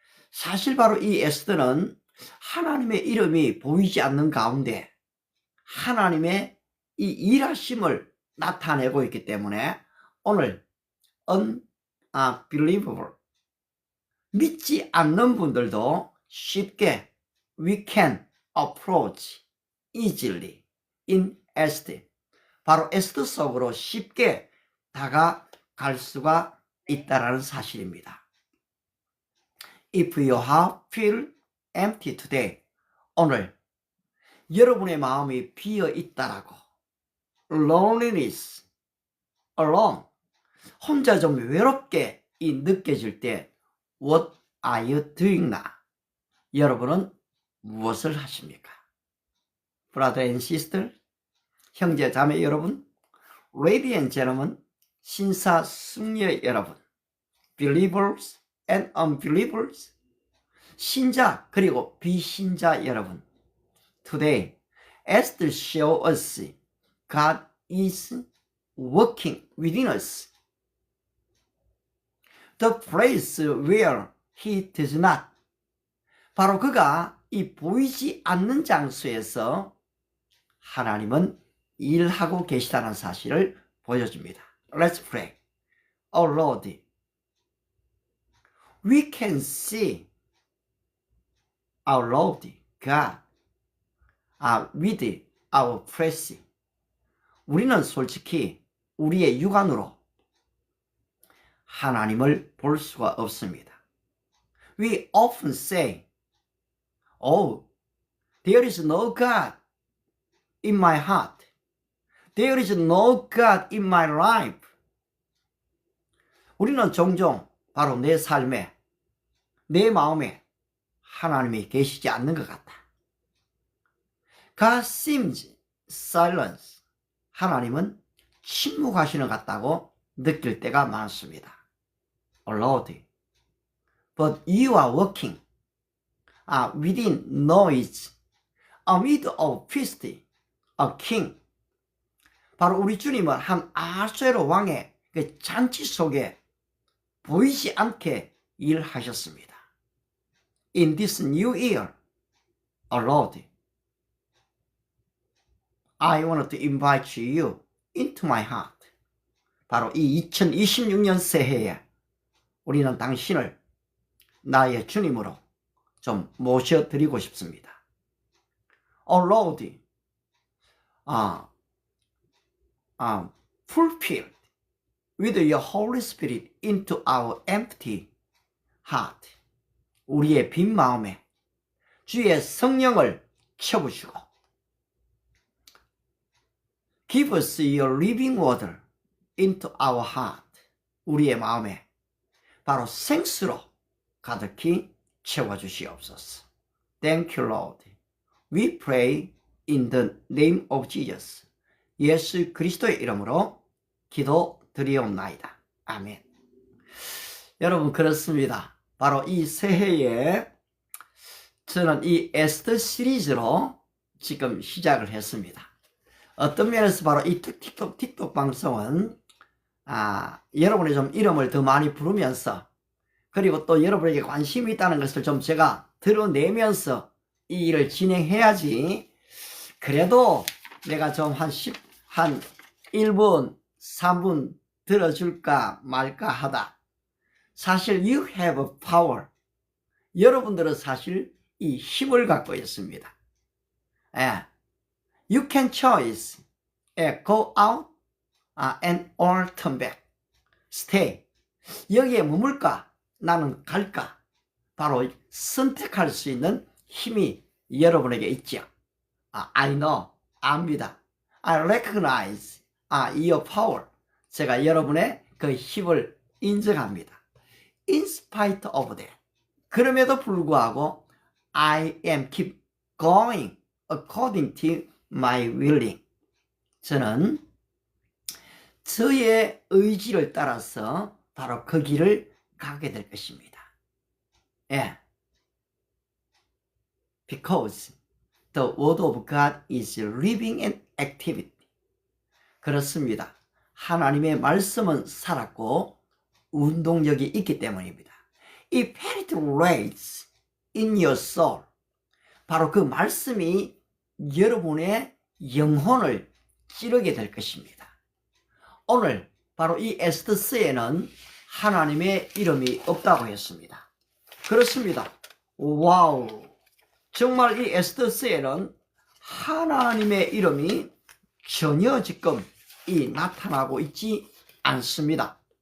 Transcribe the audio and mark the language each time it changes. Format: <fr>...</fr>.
<ko>사실 바로 이 에스더는 하나님의 이름이 보이지 않는 가운데 하나님의 이 일하심을 나타내고 있기 때문에 오늘</ko> <en>unbelievable,</en> <ko>믿지 않는 분들도 쉽게</ko> <en>we can approach easily in Esther.</en> <ko>바로 에스더 속으로 쉽게 다가갈 수가 있다라는 사실입니다.</ko> <en>If your heart feel empty today,</en> <ko>오늘 여러분의 마음이 비어 있다라고,</ko> <en>loneliness, alone,</en> <ko>혼자 좀 외롭게 느껴질 때</ko> <en>what are you doing now?</en> <ko>여러분은 무엇을 하십니까?</ko> <en>Brother and sister,</en> <ko>형제 자매 여러분,</ko> <en>lady and gentlemen,</en> <ko>신사숙녀 여러분,</ko> <en>believers and unbelievers,</en> <ko>신자 그리고 비신자 여러분,</ko> <en>today, Esther show us God is working within us. The place where He does not.</en> <ko>바로 그가 이 보이지 않는 장소에서 하나님은 일하고 계시다는 사실을 보여줍니다.</ko> <en>Let's pray. Oh Lord, we can see our Lord God with our flesh.</en> <ko>우리는 솔직히 우리의 육안으로 하나님을 볼 수가 없습니다.</ko> <en>We often say, oh, there is no God in my heart. There is no God in my life.</en> <ko>우리는 종종 바로 내 삶에, 내 마음에 하나님이 계시지 않는 것 같다.</ko> <en>God seems silent.</en> <ko>하나님은 침묵하시는 것 같다고 느낄 때가 많습니다.</ko> <en>Lord, but you are working within noise, amid a feast, a king.</en> <ko>바로 우리 주님은 한 아수에로 왕의 그 잔치 속에 보이지 않게 일하셨습니다.</ko> <en>In this new year, Lord, I want to invite you into my heart.</en> <ko>바로 이 2026년 새해에 우리는 당신을 나의 주님으로 좀 모셔드리고 싶습니다.</ko> <en>Oh Lord, fulfilled with your Holy Spirit into our empty heart.</en> <ko>우리의 빈 마음에 주의 성령을 채우시고</ko> <en>Give us your living water into our heart.</en> <ko>우리의 마음에 바로 생수로 가득히 채워주시옵소서.</ko> <en>Thank you, Lord. We pray in the name of Jesus.</en> <ko>예수 그리스도의 이름으로 기도드리옵나이다. 아멘. 여러분 그렇습니다. 바로 이 새해에 저는 이 에스더 시리즈로 지금 시작을 했습니다. 어떤 면에서 바로 이 틱톡 방송은 여러분의 좀 이름을 더 많이 부르면서 그리고 또 여러분에게 관심이 있다는 것을 좀 제가 드러내면서 이 일을 진행해야지. 그래도 내가 좀 한 1분, 3분 들어줄까 말까 하다. 사실</ko> <en>you have power.</en> <ko>여러분들은 사실 이 힘을 갖고 있습니다.</ko> <en>You can choose. Go out and or turn back. Stay.</en> <ko>여기에 머물까? 나는 갈까? 바로 선택할 수 있는 힘이 여러분에게 있죠.</ko> <en>I know,</en> <ko>압니다.</ko> <en>I recognize, your power.</en> <ko>제가 여러분의 그 힘을 인정합니다.</ko> <en>In spite of that.</en> <ko>그럼에도 불구하고</ko> <en>I am keep going according to my willing.</en> <ko>저는 저의 의지를 따라서 바로 그 길을 가게 될 것입니다. 예.</ko> <en>Because the word of God is living and activity.</en> <ko>그렇습니다. 하나님의 말씀은 살았고 운동력이 있기 때문입니다.</ko> <en>It penetrates in your soul.</en> <ko>바로 그 말씀이 여러분의 영혼을 찌르게 될 것입니다. 오늘 바로 이 에스더스에는 하나님의 이름이 없다고 했습니다. 그렇습니다. 와우. 정말 이 에스더스에는 하나님의 이름이 전혀 지금 나타나고 있지 않습니다.</ko>